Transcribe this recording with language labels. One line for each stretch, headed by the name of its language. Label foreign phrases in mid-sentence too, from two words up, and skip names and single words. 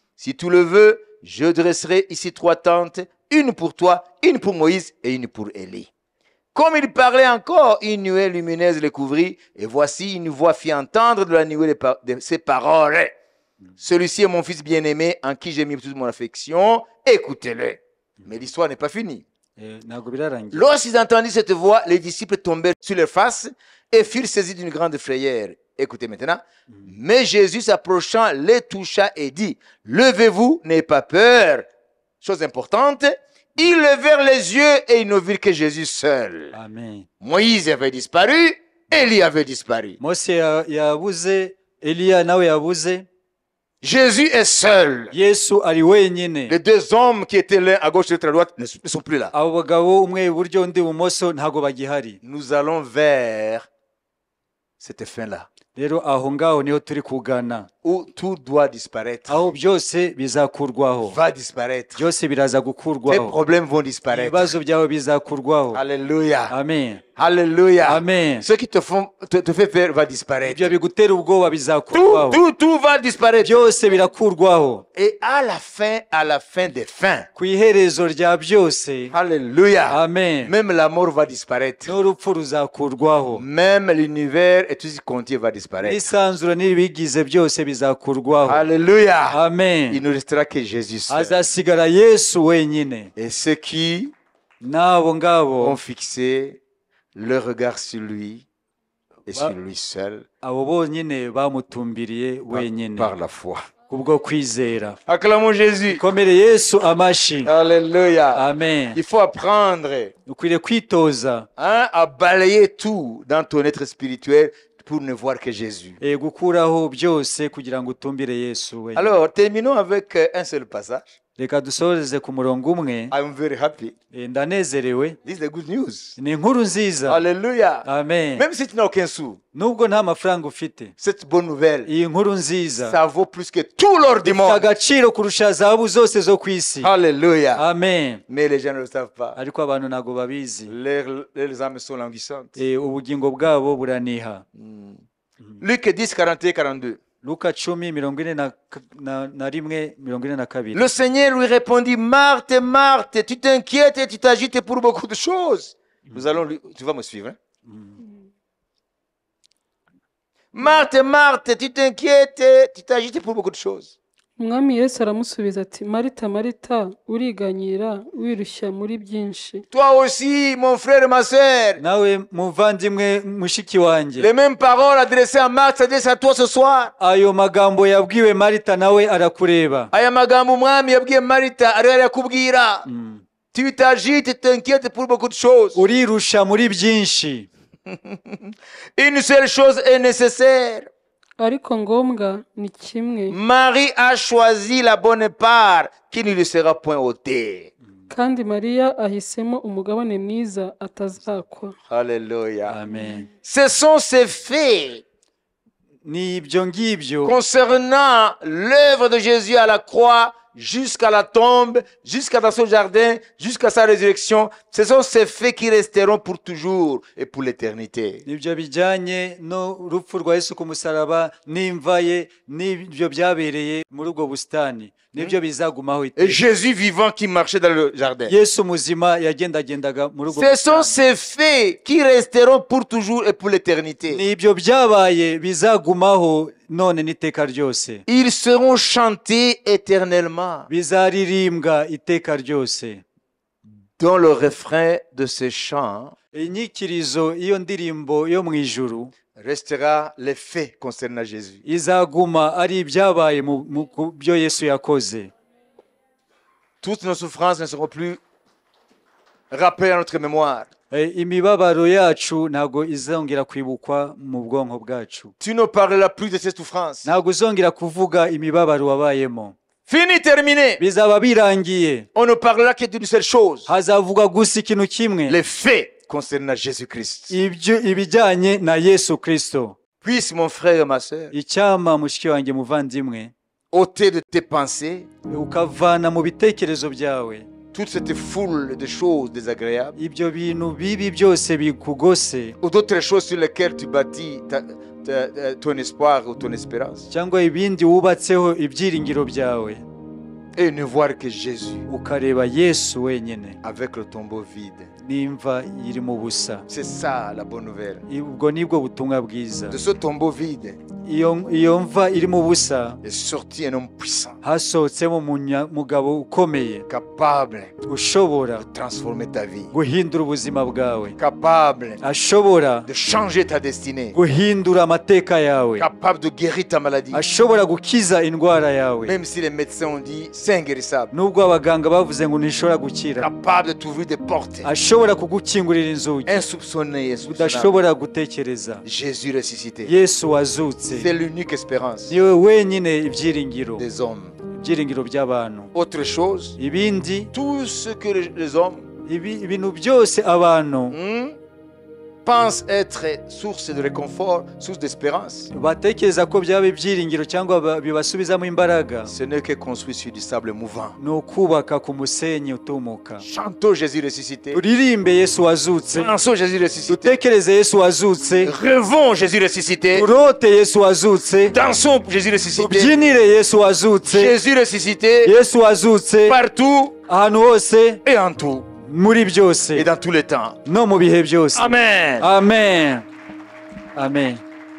French: Si tu le veux, je dresserai ici 3 tentes, une pour toi, une pour Moïse et une pour Élie. Comme il parlait encore, une nuée lumineuse les couvrit, et voici une voix fit entendre de la nuée de ces paroles. Celui-ci est mon fils bien-aimé, en qui j'ai mis toute mon affection, écoutez-le. Mais l'histoire n'est pas finie.
Kinyarwanda: ntabwo birarangira
French: Lorsqu'ils entendirent cette voix, les disciples tombèrent sur leurs faces et furent saisis d'une grande frayeur. Écoutez maintenant. Mais Jésus s'approchant les toucha et dit, levez-vous, n'ayez pas peur. Chose importante, ils levèrent les yeux et ils ne virent que Jésus seul.
Kinyarwanda: amen
French: Moïse avait disparu, Élie avait disparu.
Kinyarwanda: mose yabuze eliya nawe yabuze
French: Jésus est seul.
Kinyarwanda: yesu ari wenyine
French: Les 2 hommes qui étaient l'un à gauche et l'autre à droite ne sont plus là.
Kinyarwanda: abo bagabo umwe iburyo undi ibumoso ntabwo bagihari
French: Nous allons vers cette fin-là,
Kinyarwanda: rero aho ngaho niho turi kugana
French: où tout doit disparaître,
Kinyarwanda: aho byose bizakurwaho
French: va disparaître.
Kinyarwanda: byose biraza
French: Tes
Kinyarwanda: gukurwaho
French: problèmes vont disparaître.
Kinyarwanda: ibibazo byawe bizakurwaho
French: Alléluia.
Kinyarwanda: amen
French: Alléluia.
Kinyarwanda: amen
French: Ce qui te fait peur va disparaître.
Kinyarwanda: ibyo bigutera ubwoba bizakurwaho
French: Tout va disparaître.
Kinyarwanda: byose birakurwaho
French: Et à la fin des fins,
Kinyarwanda: ku iherezo rya byose
French: Alléluia.
Kinyarwanda: amen
French: Même la mort va disparaître.
Kinyarwanda: n'urupfu ruzakurwaho
French: Même l'univers et tout ce qui contient va disparaître. disparaître.
Kinyarwanda: n'isanzura n'ibigize byose bizakurwaho.
French: Alléluia.
Kinyarwanda: Amen.
French: Il ne restera que Jésus seul.
Kinyarwanda: Hazasigara Yesu wenyine.
French: Et ceux qui
Kinyarwanda: N'abo ngabo
French: ont fixé leur regard sur lui et sur lui seul
Kinyarwanda: abo bonyine bamutumbiriye wenyine
French: par la foi.
Kinyarwanda: kubwo kwizera.
French: Acclamons Jésus.
Kinyarwanda: Komere Yesu amashi.
French: Alléluia.
Kinyarwanda: Amen.
French: Il faut apprendre
Kinyarwanda: Ukwiriye kwitoza
French: à balayer tout dans ton être spirituel pour ne voir que Jésus.
Kinyarwanda: gukuraho byose kugira ngo utumbire Yesu wenyine.
French: Alors, terminons avec un seul passage.
Kinyarwanda: Reka dusoreze ku murongo umwe.
English: I'm very happy.
Kinyarwanda: Ndanezerewe.
English: This is the good news.
Kinyarwanda: Ni inkuru nziza.
French: Alléluia.
Kinyarwanda: Amen.
French: Même si tu n'as aucun sou,
Kinyarwanda: Nubwo nta mafaranga ufite,
French: cette bonne nouvelle,
Kinyarwanda: iyi nkuru nziza
French: ça vaut plus que tout l'or du monde.
Kinyarwanda: agaciro kurusha zahabu zose zo ku isi.
French: Alléluia.
Kinyarwanda: Amen.
French: Mais les gens ne le savent pas.
Kinyarwanda: Ariko abantu ntago babizi.
French: Leurs âmes sont languissantes.
Kinyarwanda: Ubugingo bwabo buraniha.
French: Luc 10, 41, 42.
Kinyarwanda: Luka 10:41-42.
French: Le Seigneur lui répondit, Marthe, Marthe, tu t'inquiètes et tu t'agites pour beaucoup de choses. Tu vas me suivre. Hein? Marthe, Marthe, tu t'inquiètes et tu t'agites pour beaucoup de choses.
Kinyarwanda: Umwami Yesu aramusubiza ati Marita Marita uriganyira wirushya muri byinshi.
French: Toi aussi mon frère et ma sœur.
Kinyarwanda: Nawe muvandimwe mushiki wanjye.
French: Les mêmes paroles adressées à Marthe s'adressent à toi ce soir.
Kinyarwanda: Ayo magambo yabwiwe Marita nawe arakureba. Aya magambo umwami yabwiye Marita ariyo arakubwira.
French: Tu t'agites et t'inquiètes pour beaucoup de choses.
Kinyarwanda: Urirusha muri byinshi.
French: Une seule chose est nécessaire.
Kinyarwanda: Ariko ngombwa ni kimwe.
French: Marie a choisi la bonne part qui ne lui sera point ôtée.
Kinyarwanda: Kandi Mariya ahisemo umugabane mwiza atazakwa.
French: Alléluia.
Kinyarwanda: Amen.
French: Ce sont ces faits
Kinyarwanda: Ni ibyo ngibyo
French: concernant l'œuvre de Jésus à la croix jusqu'à la tombe, jusqu'à dans son jardin, jusqu'à sa résurrection. Ce sont ces faits qui resteront pour toujours et pour l'éternité.
Kinyarwanda: nibyo bijyanye no rupfu rwa Yesu ku musaraba n'imva ye n'ibyo byabereye muri ubwo busitani nibyo bizagumaho
French: Et
Kinyarwanda: iteka.
French: Jésus vivant qui marchait dans le jardin.
Kinyarwanda: Yesu muzima yagendagendaga muri ubwo
French: Ce sont
Kinyarwanda: busitani.
French: ces faits qui resteront pour toujours et pour l'éternité.
Kinyarwanda: Nibyo byabaye bizagumaho none n'iteka ryose.
French: Ils seront chantés éternellement.
Kinyarwanda: Bizaririmbwa iteka ryose.
French: Dans le refrain de ce chant
Kinyarwanda: Inyikirizo iyo ndirimbo yo mu ijuru
French: restera les faits concernant Jésus.
Kinyarwanda: izaguma ari ibyabaye mu byo Yesu yakoze.
French: Toutes nos souffrances ne seront plus rappelées à notre mémoire.
Kinyarwanda: Imibabaro yacu ntago izongera kwibukwa mu bwonko bwacu.
French: Tu ne parleras plus de ces souffrances.
Kinyarwanda: Ntago uzongera kuvuga imibabaro wabayemo.
French: Fini, terminé.
Kinyarwanda: Bizaba birangiye.
French: On ne parlera que d'une seule chose.
Kinyarwanda: Hazavuga gusa ikintu kimwe.
French: Les faits concernant Jésus-Christ.
Kinyarwanda: Ibijyanye na Yesu Kristo.
French: Puisse mon frère et ma sœur
Kinyarwanda: Icyama mushiki wanjye muvandimwe
French: ôter de tes pensées
Kinyarwanda: ukavana mu bitekerezo byawe
French: toute cette foule de choses désagréables
Kinyarwanda: ibyo bintu bibi byose bikugose
French: ou d'autres choses sur lesquelles tu bâtis ton espoir ou ton espérance
Kinyarwanda: cyangwa ibindi wubatseho ibyiringiro byawe
French: et ne voir que Jésus
Kinyarwanda: ukareba Yesu wenyine
French: avec le tombeau vide.
Kinyarwanda: n'imva iri mu busa.
French: C'est ça la bonne nouvelle.
Kinyarwanda: Ubwo nibwo butumwa bwiza.
French: De ce tombeau vide
Kinyarwanda: iyo mva iri mu busa
French: est sorti un homme puissant,
Kinyarwanda: hasohotsemo mugabo ukomeye,
French: capable
Kinyarwanda: ushobora
French: de transformer ta vie,
Kinyarwanda: guhindura ubuzima bwawe,
French: capable
Kinyarwanda: ashobora
French: de changer ta destinée,
Kinyarwanda: guhindura amateka yawe,
French: capable de guérir ta maladie,
Kinyarwanda: ashobora gukiza indwara yawe,
French: même si les médecins ont dit c'est inguérissable,
Kinyarwanda: nubwo abaganga bavuze ngo ntishobora gukira,
French: capable de t'ouvrir des portes,
Kinyarwanda: ashobora kugukingurira inzugi
French: insoupçonné,
Kinyarwanda: udashobora gutekereza.
French: Jésus ressuscité,
Kinyarwanda: Yesu wazutse,
French: c'est l'unique espérance
Kinyarwanda: niwe wenyine ibyiringiro
French: des hommes.
Kinyarwanda: ibyiringiro by'abantu.
French: Autre chose,
Kinyarwanda: Ibindi,
French: tout ce que les hommes
Kinyarwanda: ibintu byose abantu
French: pensent être source de réconfort, source d'espérance,
Kinyarwanda: batekereza ko byaba ibyiringiro cyangwa bibasubizamo imbaraga,
French: ce n'est que construit sur du sable mouvant.
Kinyarwanda: ni ukubaka ku musenyi utumuka.
French: Chantons Jésus ressuscité,
Kinyarwanda: Turirimbe Yesu wazutse,
French: pensons Jésus ressuscité,
Kinyarwanda: dutekereze Yesu wazutse,
French: rêvons Jésus ressuscité,
Kinyarwanda: turote Yesu wazutse,
French: dansons Jésus ressuscité,
Kinyarwanda: tubyinire Yesu wazutse,
French: Jésus ressuscité,
Kinyarwanda: Yesu wazutse
French: partout
Kinyarwanda: ahantu hose,
French: et en tout
Kinyarwanda: muri byose
French: et dans tous les temps.
Kinyarwanda: no mu bihe byose. Amen. Amen. Amen.